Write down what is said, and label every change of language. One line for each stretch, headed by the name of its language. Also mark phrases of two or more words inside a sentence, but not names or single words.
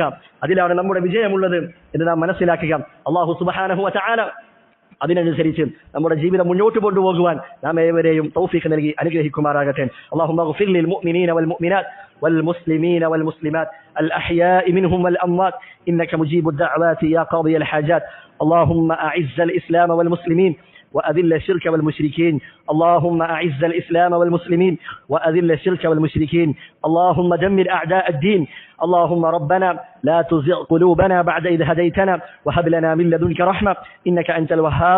Malayalam: അതിലാണ് നമ്മുടെ വിജയമുള്ളത് എന്ന് നാം മനസ്സിലാക്കുക.
Arabic: الله سبحانه وتعالى
Malayalam: അതിനനുസരിച്ച് നമ്മുടെ ജീവിതം മുന്നോട്ട് കൊണ്ടുപോകുവാൻ നാം ഏവരെയും തൗഫീഖ് നൽകി അനുഗ്രഹിക്കുമാറാകട്ടെ.
Arabic: اللهم اغفر للمؤمنين والمؤمنات والمسلمين والمسلمات الأحياء منهم والأموات إنك مجيب الدعوات يا قاضي الحاجات. اللهم أعز الإسلام والمسلمين وأذل الشرك والمشركين. اللهم أعز الإسلام والمسلمين وأذل الشرك والمشركين. اللهم دمر أعداء الدين. اللهم ربنا لا تزغ قلوبنا بعد إذ هديتنا وهب لنا من لدنك رحمة إنك أنت الوهاب.